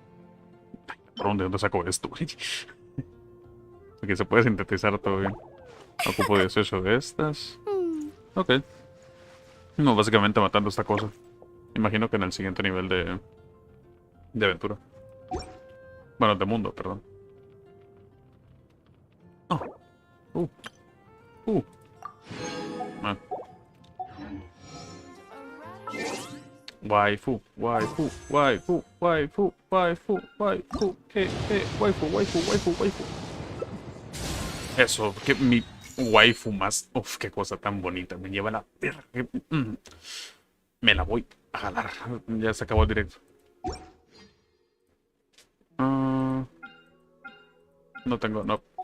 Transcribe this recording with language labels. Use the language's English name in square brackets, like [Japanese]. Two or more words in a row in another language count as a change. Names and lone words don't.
[Spanish] ¿Por dónde saco esto? Aquí se puede sintetizar todo bien. Ocupo 18 de estas. Ok. No, básicamente matando esta cosa. Imagino que en el siguiente nivel de aventura. Bueno, de mundo, perdón. Oh. Uh. Uh. Ah. [English] Waifu, waifu, waifu, waifu, waifu, waifu, waifu, waifu, waifu, waifu. [Spanish] Eso, que mi waifu más. Uf, qué cosa tan bonita. Me lleva la perra. Me la voy a jalar. Ya se acabó el directo. Ah, no tengo, no.